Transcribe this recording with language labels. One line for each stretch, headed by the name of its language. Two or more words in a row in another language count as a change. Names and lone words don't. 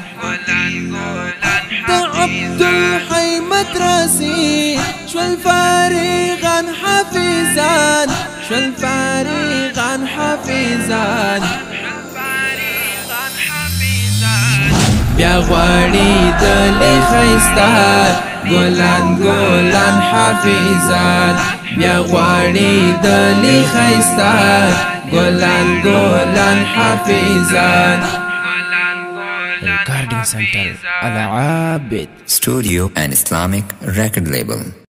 Pashto: د عبدالحی مدرسې شول فارغان حافظان شول فارغان حافظان بیا غواړي دلی ښایسته ګلان ګلان حافظان بیا غواړي دلی ښایسته ګلان ګلان حافظان
English: Recording Center Al Abid Studio and Islamic Record Label.